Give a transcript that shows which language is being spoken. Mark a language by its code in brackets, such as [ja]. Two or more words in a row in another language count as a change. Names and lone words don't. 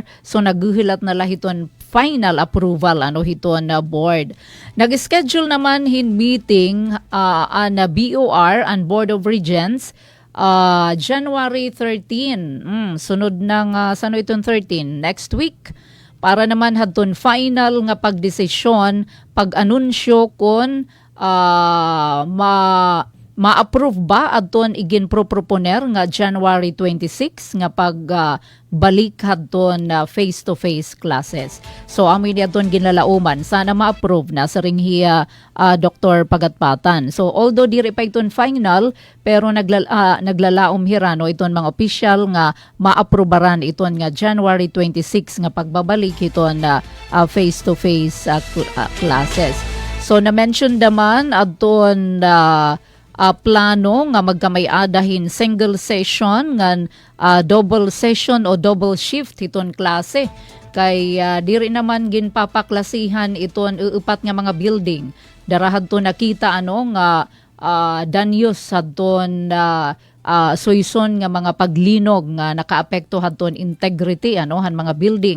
[war] So naghihilat na lahiton final approval hiton na board. Nag-schedule naman hin meeting na BOR and Board of Regents January 13. Sunod ng sano itong 13? [en] Next week. [war] Para naman hadton final nga pagdesisyon, pag-anunsyo kung ma-approve ba adton igin proponer nga January 26 nga pagbalik hadton [en] face-to-face classes. [war] So amin adton ginlalauman sana ma-approve na sa ringhiya Dr. Pagatpatan. So although diri pa iton final pero naglalaom hirano iton mga official nga ma-approbaran iton nga January 26 nga pagbabalik iton [en] face-to-face classes. [war] So na-mention naman adton plano nga magkamay-adahin [en] single session [war] ngan [en] double session [war] o [en] double shift [war] iton klase kay diri naman ginpapaklasihan iton upat nga mga building darahad to nakita nga danyos hadton soyson nga mga paglinog nga nakaapekto hadton integrity han mga building.